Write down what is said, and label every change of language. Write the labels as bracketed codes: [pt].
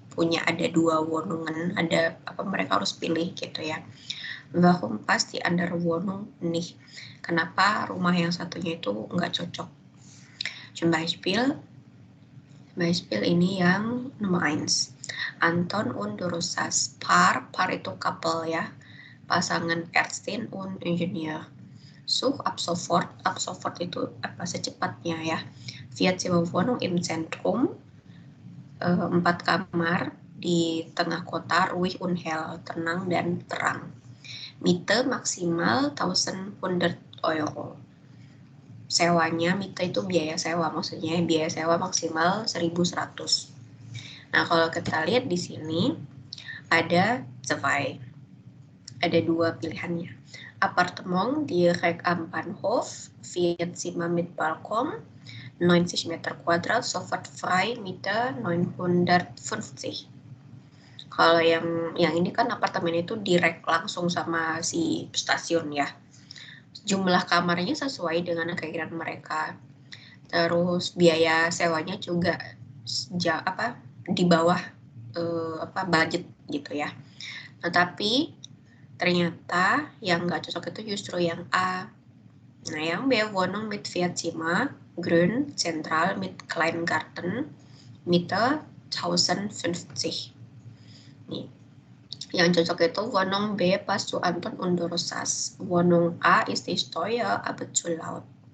[id] Punya ada 2 Wohnungen, ada apa mereka harus pilih gitu ya. [de] Warum passt die andere Wohnung nicht? [id] Kenapa rumah yang satunya itu nggak cocok? [de] Zum Beispiel [id] ini yang nomor 1. Anton und Rosas. Par itu couple ya. [de] Pasangan Ärztin und Ingenieur. Such ab sofort [id] itu apa secepatnya ya. 4 [de] Wohnung im Zentrum. [id] 4 kamar di tengah kota, [de] ruhig und hell, [id] tenang dan terang. [de] Miete maksimal 1.100 euro. [id] Sewanya, miete itu biaya sewa, maksudnya biaya sewa maksimal 1.100. Nah, kalau kita lihat di sini ada 2 pilihannya. [de] Apartemen direkt am Bahnhof, 4 Zimmer mit Balkon, 90 Meter Quadrat, sofort frei, Miete 950. [id] Kalau yang ini kan apartemen itu direct langsung sama si stasiun ya. Jumlah kamarnya sesuai dengan keinginan mereka. Terus biaya sewanya juga di bawah budget gitu ya. Tetapi ternyata yang nggak cocok itu justru yang A. Nah, yang B, [de] Wohnung mit 4 Zimmer, grün, zentral, mit kleinen Garten, Miete 1.050. [id] Nih, yang cocok itu [de] Wohnung B passt zu Anton und Rosas. Wohnung A ist nicht teuer, aber zu laut.